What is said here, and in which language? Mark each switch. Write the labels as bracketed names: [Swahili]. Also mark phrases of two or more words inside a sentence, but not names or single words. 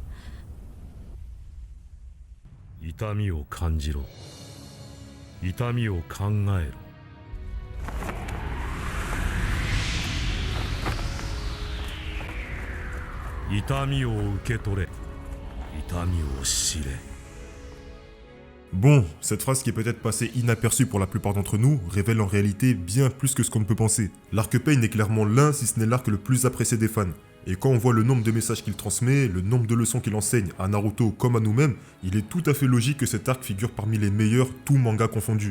[Japanese] 痛みを感じろ。痛みを考えろ。痛みを受け取れ。痛みを知れ。 [French] Bon, cette phrase qui est peut-être passée inaperçue pour la plupart d'entre nous révèle en réalité bien plus que ce qu'on ne peut penser. L'arc Pain est clairement l'un, si ce n'est l'arc le plus apprécié des fans. Et quand on voit le nombre de messages qu'il transmet, le nombre de leçons qu'il enseigne à Naruto comme à nous-mêmes, il est tout à fait logique que cet arc figure parmi les meilleurs, tout manga confondu.